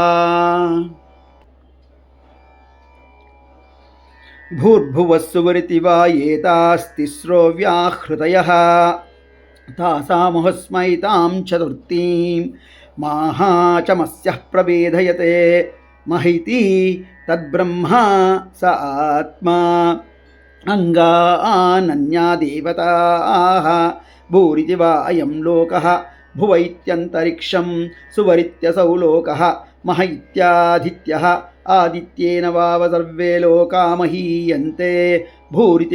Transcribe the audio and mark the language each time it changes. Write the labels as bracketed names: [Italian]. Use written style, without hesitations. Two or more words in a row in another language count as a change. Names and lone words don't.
[Sanskrit] भूर्भुवस्सुवरिति वा एतास्तिस्रो व्याहृतयः तासामहस्मै तां चतुर्थीं माहाचमस्यः प्रवेदयते महिति तद्ब्रह्मा स आत्मा. అంగానన్యా దేవతాః భూరితి వా అయం లోకః భువ ఇత్యంతరిక్షం సువరిత్యసౌ లోకః మహ ఇత్యాదిత్యః ఆదిత్యేన వావ సర్వే లోకా మహీయంతే భూరితి